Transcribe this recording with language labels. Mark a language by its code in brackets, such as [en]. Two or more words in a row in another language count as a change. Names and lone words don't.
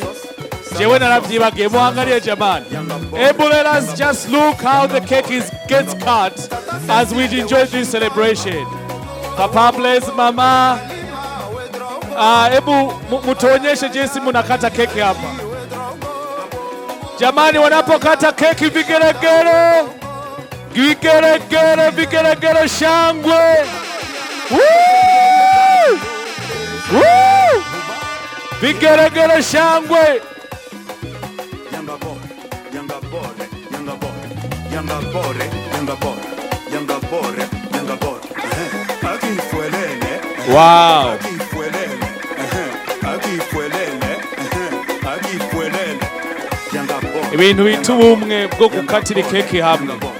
[rn] Jewe naravyibagiye muhangariye jamani. [en] Let us just look how the cake gets cut as we enjoy this celebration. Papa bless mama. [sw] Ebu mutuonyeshe jinsi munakata keki hapa. Jamani, wanapokata keki vigeregere. Vigeregere shangwe. Woo! Woo! Vigeregere shangwe. Wow. [rn] Ibintu bitu bumwe bwo gukatira keki hamwe.